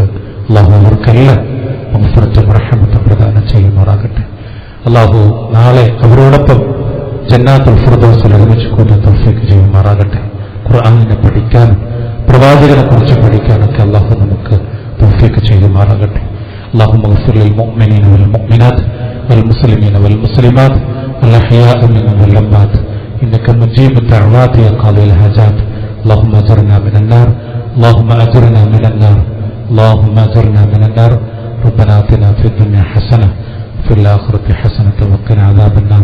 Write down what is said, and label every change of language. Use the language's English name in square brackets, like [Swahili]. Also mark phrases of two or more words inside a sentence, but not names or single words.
[Malayalam] അള്ളാഹു അവർക്കെല്ലാം മഗ്ഫിറത്തും റഹ്മത്തും പ്രദാനം ചെയ്യുമാറാകട്ടെ. അള്ളാഹു നാളെ അവരോടൊപ്പം ജന്നാത്തുൽ ഫിർദൗസിൽ ഒരുമിച്ച് കൂടാൻ തൗഫീഖ് ചെയ്യുമാറാകട്ടെ. ഖുർആനിനെ പഠിക്കാനും പ്രവാചകനെ കുറിച്ച് പഠിക്കാനൊക്കെ അള്ളാഹു നമുക്ക് തൗഫീഖ് ചെയ്യുമാറാകട്ടെ. [Arabic] اللهم اغفر للمؤمنين والمؤمنات والمسلمين والمسلمات الأحياء منهم والأموات إنك مجيب الدعوات يا قاضي الحاجات. اللهم أجرنا من النار، اللهم أجرنا من النار، اللهم أجرنا من النار. ربنا آتنا في الدنيا حسنة وفي الآخرة حسنة وقنا عذاب النار.